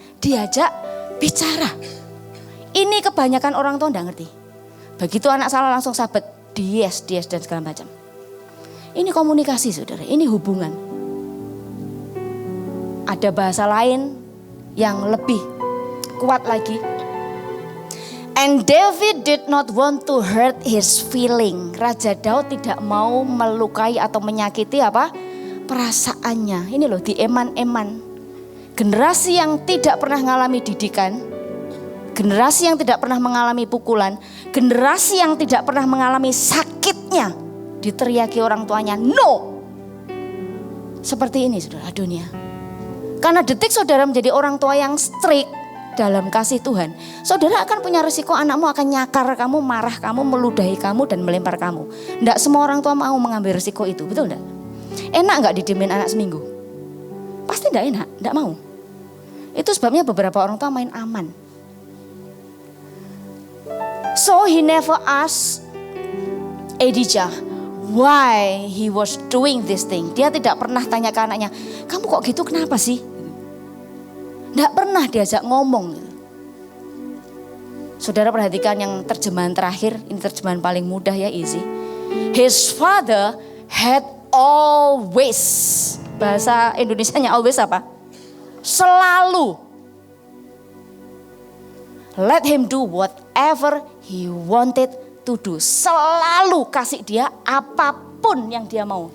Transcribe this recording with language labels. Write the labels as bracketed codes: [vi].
[id] Diajak bicara. Ini kebanyakan orang tua enggak ngerti. Begitu anak salah langsung sabet, dies dan segala macam. Ini komunikasi saudara, ini hubungan. Ada bahasa lain yang lebih kuat lagi. [en] And David did not want to hurt his feeling. [id] Raja Daud tidak mau melukai atau menyakiti apa? Perasaannya. Ini loh di eman-eman. Generasi yang tidak pernah mengalami didikan. Generasi yang tidak pernah mengalami pukulan. Generasi yang tidak pernah mengalami sakitnya. Diteriaki orang tuanya, no. Seperti ini saudara, dunia. Karena detik saudara menjadi orang tua yang strict dalam kasih Tuhan, saudara akan punya risiko anakmu akan nyakar kamu, marah kamu, meludahi kamu dan melempar kamu. Enggak semua orang tua mau mengambil risiko itu, betul enggak? Enak enggak didiemin anak seminggu? Pasti enggak enak, enggak mau. Itu sebabnya beberapa orang tua main aman. [en] So he never asked Adijah why he was doing this thing. [id] Dia tidak pernah tanya ke anaknya, kamu kok gitu kenapa sih? Tidak pernah diajak ngomong. Saudara perhatikan yang terjemahan terakhir, ini terjemahan paling mudah ya, easy. [en] His father had always, [id] bahasa Indonesianya [en] always [id] apa? Selalu. [en] Let him do whatever he wanted to do. [id] Selalu kasih dia apapun yang dia mau.